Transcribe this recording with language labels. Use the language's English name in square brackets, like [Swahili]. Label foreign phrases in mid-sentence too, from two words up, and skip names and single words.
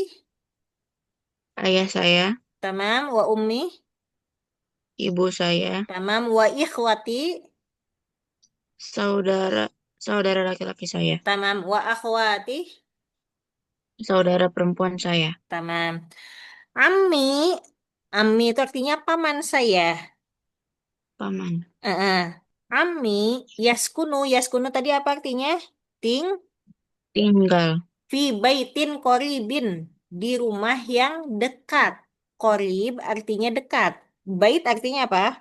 [Indonesian] ayah saya, [Arabic] تمام وأمي [Indonesian] ibu saya, [Arabic] تمام وإخوتي [Indonesian] saudara saudara laki-laki saya, [Arabic] تمام وأخواتي [Indonesian] saudara perempuan saya, [Arabic] تمام عمي عمي [Indonesian] itu artinya paman saya. paman, [Arabic] عمي يسكن [Indonesian] tadi apa artinya? Ting tinggal, [Arabic] في بيتٍ قريبٍ [Indonesian] di rumah yang dekat. Korib artinya dekat. Bait artinya apa?